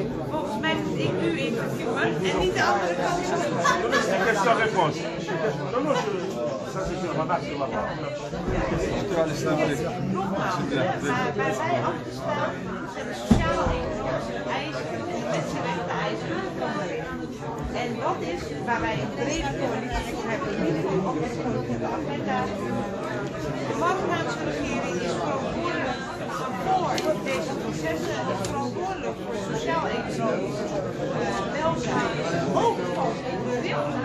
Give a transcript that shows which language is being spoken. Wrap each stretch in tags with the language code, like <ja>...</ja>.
<nl>Volgens mij moet ik nu interviewen en niet de andere kant.</nl> <fr>Question-réponse. Non, non, ça c'est une remarque de ma part.</fr> <nl>Nogmaals, waar wij achter staan zijn de sociale eisen, de mensenrechten eisen. En dat is waar wij een brede coalitie voor hebben, in ieder geval op de politieke agenda. De Marokkaanse regering is verantwoordelijk voor deze processen, is verantwoordelijk voor sociaal-economisch welzijn, ook van de wil.</nl>